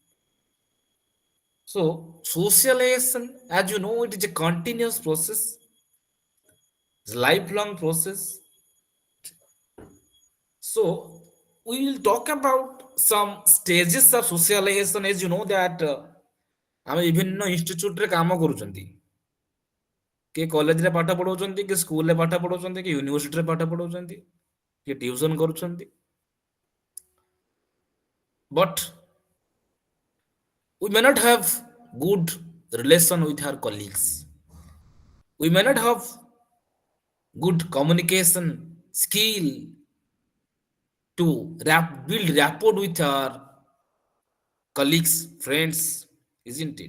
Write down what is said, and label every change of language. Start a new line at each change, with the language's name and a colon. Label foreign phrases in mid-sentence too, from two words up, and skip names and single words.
English: So socialization, as you know, it is a continuous process, it's a lifelong process. So we will talk about some stages of socialization. As you know that
Odia: ଆମେ ବିଭିନ୍ନ ଇନଷ୍ଟିଚ୍ୟୁଟରେ କାମ କରୁଛନ୍ତି, କିଏ କଲେଜରେ ପାଠ ପଢଉଛନ୍ତି, କିଏ ସ୍କୁଲରେ ପାଠ ପଢଉଛନ୍ତି, କିଏ ୟୁନିଭର୍ସିଟିରେ ପାଠ ପଢଉଛନ୍ତି, କିଏ ଟିଉସନ କରୁଛନ୍ତି,
English: but we may not have good relation with our colleagues, we may not have good communication skill to build rapport with our colleagues, friends, isn't it?